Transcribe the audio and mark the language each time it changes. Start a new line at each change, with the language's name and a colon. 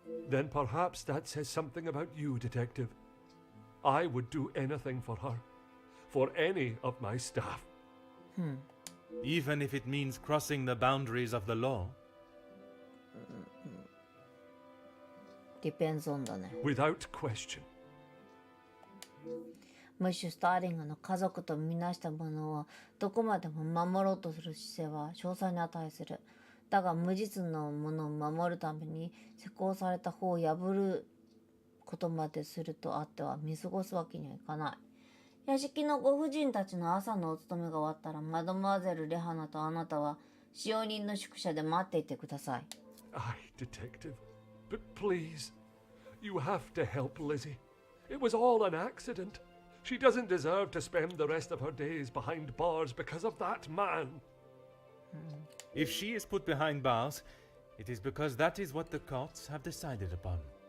English: Then perhaps that says something about you, detective. I would do anything for her. For any of my staff. Even if it means crossing the boundaries of the law. Depends on
Japanese: だね。
English: Without question.
Japanese: ムッシュ・スターリングの家族とみなしたものをどこまでも守ろうとする姿勢は称賛に値する。だが無実のものを守るために施行された法を破ることまでするとあっては見過ごすわけにはいかない。屋敷のご婦人たちの朝のお勤めが終わったらマドモアゼル・レハナとあなたは使用人の宿舎で待っていてください。
English: Aye, detective. But please, you have to help Lizzie. It was all an accident. She doesn't deserve to spend the rest of her days behind bars because of that man. If she is put behind bars, it is because that is what the courts have decided upon.